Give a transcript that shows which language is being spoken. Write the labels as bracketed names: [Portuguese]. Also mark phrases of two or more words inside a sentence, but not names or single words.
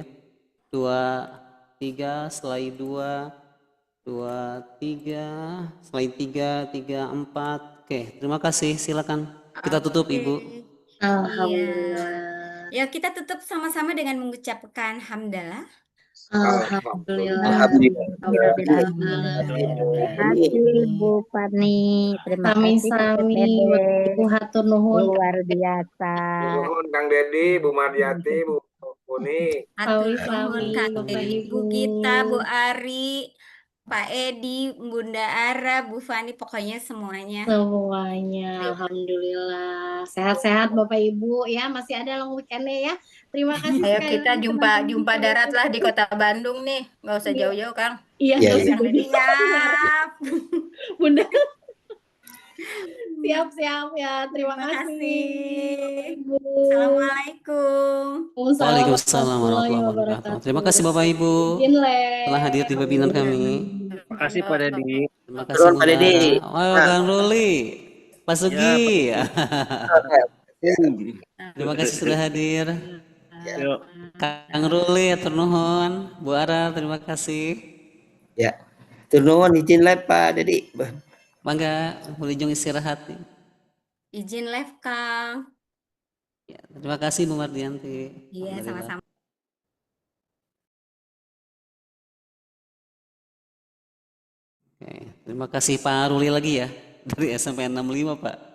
[Indonesian] 2, 3, slide 2, 2, 3, slide 3, 3, 4. Oke, terima kasih. Silakan kita tutup Ibu. Alhamdulillah. Ya, kita tutup sama-sama dengan mengucapkan hamdalah. Alhamdulillah. Terima kasih Bu Fani, terima kasih Bu Sami-sami Dede, [Sundanese] Ibu hatur nuhun. [Indonesian] luar biasa. Nuhun Kang Dedi, Bu Mardiati, Bu Uni. Atur Sami-sami nuhun Kak Bapak Dedi, Bu Ibu. Gita, Bu Ari, Pak Edi, Bunda Ara, Bu Fani, pokoknya semuanya. Semuanya, alhamdulillah. Sehat-sehat Bapak Ibu ya, masih ada [English] long weekend- [Indonesian] nya ya. Terima kasih Ayo sekali kita lagi jumpa teman-teman. darat lah di kota Bandung nih, nggak usah Iya. jauh-jauh Kang. Iya, Iya, nggak iya. usah Kang Dedi, jauh-jauh. siap. Bunda. Siap-siap ya. Terima Terima kasih kasih. Ibu. Assalamualaikum. [Arabic] وعليكم السلام ورحمة الله وبركاته. [Indonesian] Terima kasih Bapak Ibu Izin les. telah hadir di webinar kami. Terima kasih Pak Dedi. Terima kasih Turun Bu Pak Dedi. Ara. Oh, Kang Ruli, Pak Sugi. Terima kasih sudah hadir. Yuk. [Sundanese] Kang Ruli, atur nuhun. [Indonesian] Bu Ara, terima kasih. Ya. Turun izin live Pak Dedi. [Sundanese] Bangga, Wilujeng istirahat. [Indonesian] Izin live, Kang. Ya, terima kasih Bu Mardianti. Iya, Alhamdulillah. sama-sama. Oke, terima kasih Pak Ruli lagi ya dari SMP 65 Pak.